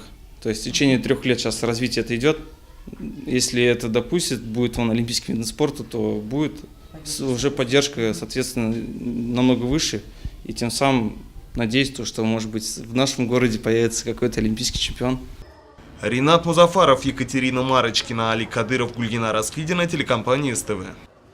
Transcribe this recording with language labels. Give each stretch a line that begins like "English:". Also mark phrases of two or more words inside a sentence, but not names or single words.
Russian: То есть в течение 3 лет сейчас развитие это идет. Если это допустит, будет он олимпийским видом спорта, то будет уже поддержка, соответственно, намного выше. И тем самым надеюсь, что, может быть, в нашем городе появится какой-то олимпийский чемпион. Ринат Музафаров, Екатерина Марочкина, Али Кадыров, Гульгина Раскидина, телекомпания СТВ.